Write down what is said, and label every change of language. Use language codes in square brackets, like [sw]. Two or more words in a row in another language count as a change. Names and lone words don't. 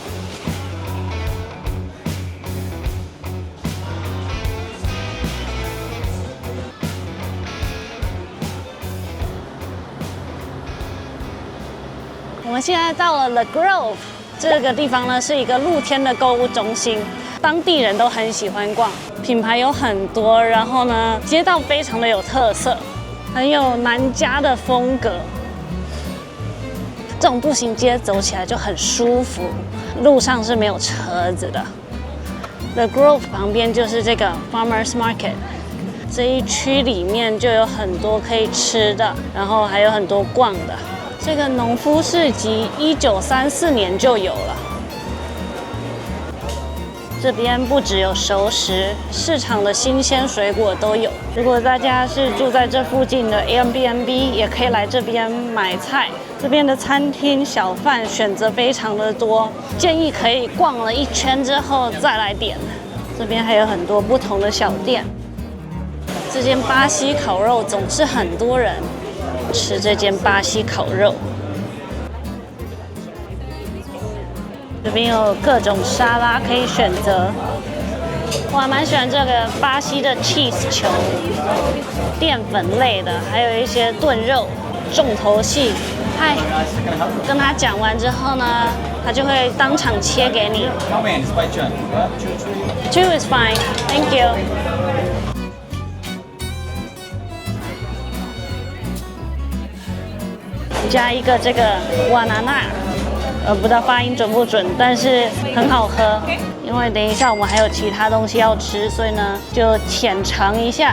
[zh] 我们现在到了 The Grove 這個地方呢，是一個露天的購物中心，當地人都很喜歡逛，品牌有很多，然後呢，街道非常的有特色，很有南加的風格。這種步行街走起來就很舒服，路上是沒有車子的。The Grove 旁邊就是這個 Farmers Market，這一區裡面就有很多可以吃的，然後還有很多逛的。這個農夫市集1934年就有了。這邊不只有熟食，市場的新鮮水果都有。如果大家是住在這附近的 Airbnb， 也可以來這邊買菜。這邊的餐廳小販選擇非常的多，建議可以逛了一圈之後再來點。這邊還有很多不同的小店。這間巴西烤肉總是很多人吃這間巴西烤肉，這邊有各種沙拉可以選擇， 我還蠻喜歡這個巴西的 cheese 球，澱粉類的，還有一些燉肉，重頭戲。嗨，跟他講完之後呢，他就會當場切給你。 [en] Two is fine, thank you. [zh] 加一個這個瓦拿納，不知道發音準不準，但是很好喝。因為等一下我們還有其他東西要吃，所以呢就淺嘗一下。